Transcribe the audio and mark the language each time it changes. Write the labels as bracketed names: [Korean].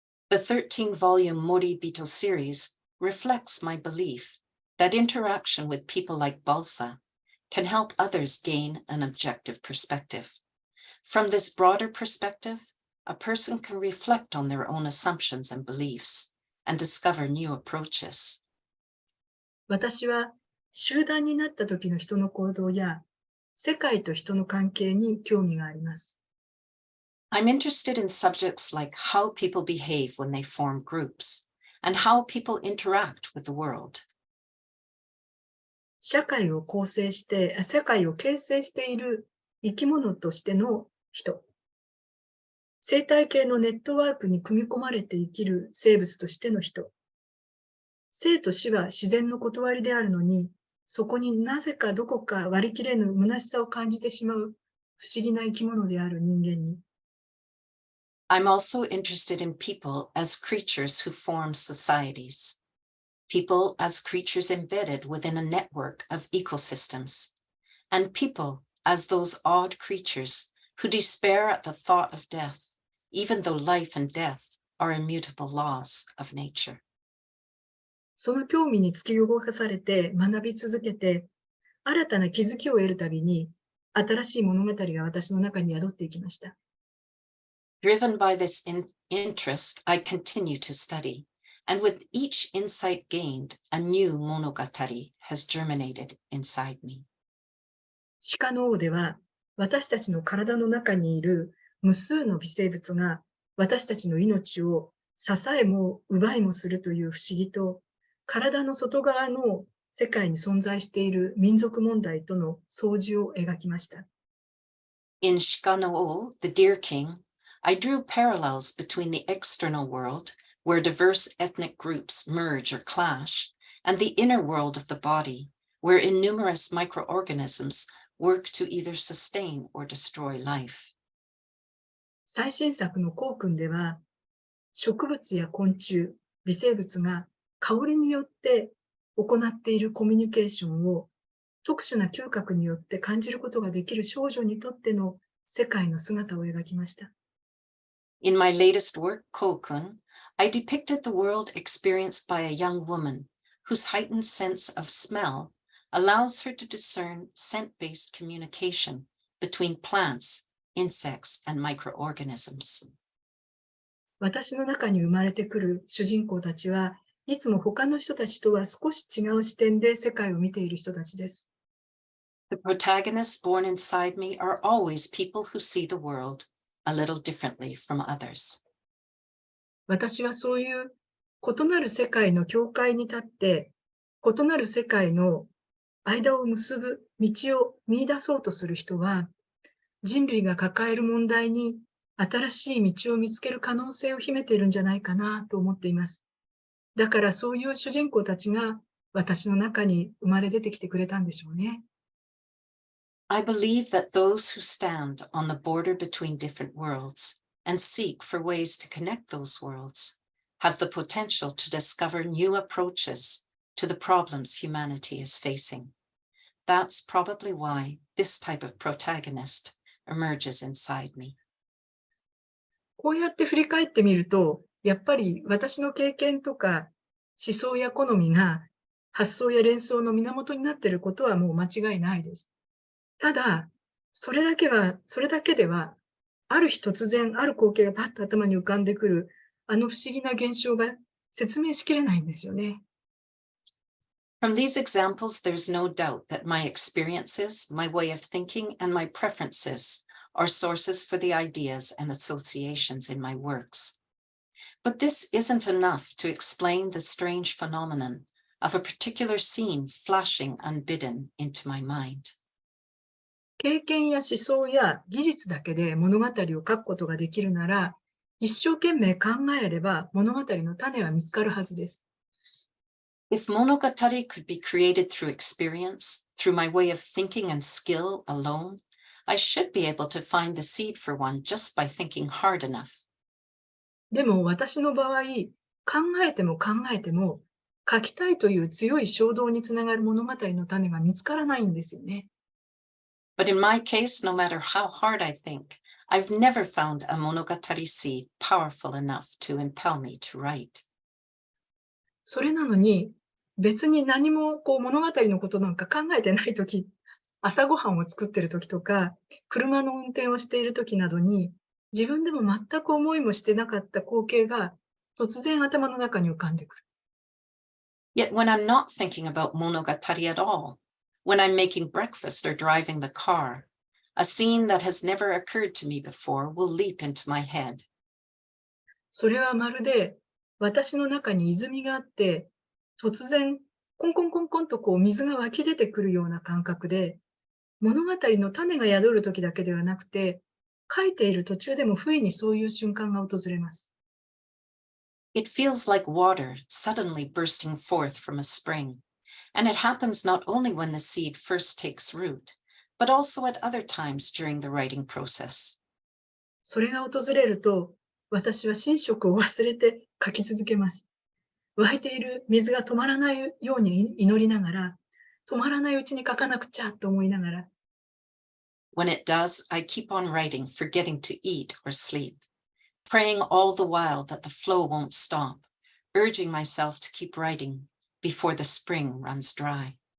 [English] The 13-volume Moribito series reflects my belief that interaction with people like Balsa can help others gain an objective perspective. From this broader perspective, a person can reflect on their own assumptions and beliefs and discover new approaches. [Japanese] 私は集団になった時の人の行動や世界と人の関係に興味があります。 [English] I'm interested in subjects like how people behave when they form groups and how people interact with the world. [Japanese] 社会を形成している生き物としての人。生態系のネットワークに組み込まれて生きる生物としての人。生と死は自然の断りであるのに、そこになぜかどこか割り切れぬ虚しさを感じてしまう不思議な生き物である人間に。 [English] I'm also interested in people as creatures who form societies. People as creatures embedded within a network of ecosystems. And people as those odd creatures who despair at the thought of death, even though life and death are immutable laws of nature. [Japanese] その興味に突き動かされて学び続けて、新たな気づきを得るたびに、新しい物語が私の中に宿っていきました。 [English] Driven by this interest, I continue to study, and with each insight gained, a new monogatari has germinated inside me. [Japanese] 鹿の王では、私たちの体の中にいる無数の微生物が私たちの命を支えも奪いもするという不思議と、体の外側の世界に存在している民族問題との相似を描きました。 [English] In Shika-no-o, the Deer King, I drew parallels between the external world, where diverse ethnic groups merge or clash, and the inner world of the body, where innumerous microorganisms work to either sustain or destroy life. [Japanese] 最新作のコウ君では、植物や昆虫、微生物が香りによって行っているコミュニケーションを特殊な嗅覚によって感じることができる少女にとっての世界の姿を描きました。 [English] In my latest work, Kokun, I depicted the world experienced by a young woman whose heightened sense of smell allows her to discern scent-based communication between plants, insects, and microorganisms. [Japanese] 私の中に生まれてくる主人公たちはいつも他の人たちとは少し違う視点で世界を見ている人たちです。 [English] The protagonists born inside me are always people who see the world a little differently from others. [Japanese] 私はそういう異なる世界の境界に立って、異なる世界の間を結ぶ道を見出そうとする人は、人類が抱える問題に新しい道を見つける可能性を秘めているんじゃないかなと思っています。だからそういう主人公たちが私の中に生まれ出てきてくれたんでしょうね。 [English] I believe that those who stand on the border between different worlds and seek for ways to connect those worlds have the potential to discover new approaches to the problems humanity is facing. That's probably why this type of protagonist emerges inside me. [Japanese] こうやって振り返ってみると、やっぱり私の経験とか思想や好みが発想や連想の源になっていることはもう間違いないです。ただ、それだけでは、ある日突然、ある光景がパッと頭に浮かんでくる、あの不思議な現象が説明しきれないんですよね。 [English] From these examples, there's no doubt that my experiences, my way of thinking, and my preferences are sources for the ideas and associations in my works. But this isn't enough to explain the strange phenomenon of a particular scene flashing unbidden into my mind. [Japanese] 経験や思想や技術だけで物語を書くことができるなら、一生懸命考えれば物語の種は見つかるはずです。 [English] If monogatari could be created through experience, through my way of thinking and skill alone, I should be able to find the seed for one just by thinking hard enough. [Japanese] でも私の場合、考えても考えても、書きたいという強い衝動につながる物語の種が見つからないんですよね。 [English] But in my case, no matter how hard I think, I've never found a monogatari seed powerful enough to impel me to write. [Japanese] それなのに、別に何も物語のことなんか考えてないとき、朝ごはんを作ってるときとか、車の運転をしているときなどに、自分でも全く思いもしてなかった光景が突然頭の中に浮かんでくる。 [English] Yet when I'm not thinking about monogatari at all, when I'm making breakfast or driving the car, a scene that has never occurred to me before will leap into my head. [Japanese] それはまるで私の中に泉があって、突然コンコンコンコンと水が湧き出てくるような感覚で、物語の種が宿るときだけではなくて、書いている途中でも不意にそういう瞬間が訪れます。 [English] It feels like water suddenly bursting forth from a spring, and it happens not only when the seed first takes root, but also at other times during the writing process. [Japanese] それが訪れると、私は寝食を忘れて書き続けます。湧いている水が止まらないように祈りながら、止まらないうちに書かなくちゃと思いながら、 [English] When it does, I keep on writing, forgetting to eat or sleep, praying all the while that the flow won't stop, urging myself to keep writing before the spring runs dry.